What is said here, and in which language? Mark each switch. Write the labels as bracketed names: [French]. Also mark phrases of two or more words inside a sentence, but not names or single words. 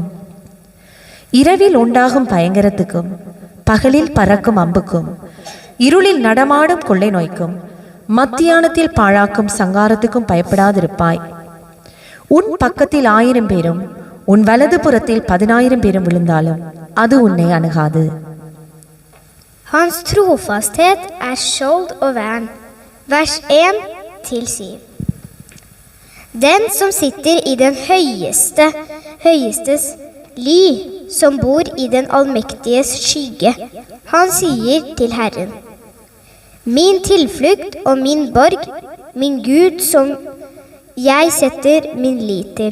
[Tamil] இரவில் உண்டாகும் பயங்கரத்துக்கும் பகலில் பறக்கும் அம்புக்கும் இருளில் நடமாடும் கொள்ளை நோய்க்கும் மத்தியானத்தில் பாழாக்கும் சங்காரத்துக்கும் பயப்படாதிருப்பாய். உன் பக்கத்தில் 1000 பேரும் உன் வலது புறத்தில் 10,000 பேரும் விழுந்தாலும் அது உன்னை அணுகாது. [Norwegian] Hans trofasthet skjold og vern. Vers 1-7. Den som sitter i den høyestes ly, som bor i den allmektiges skygge, han sier til Herren: Min tilflukt og min borg, min Gud som jeg setter min lit til.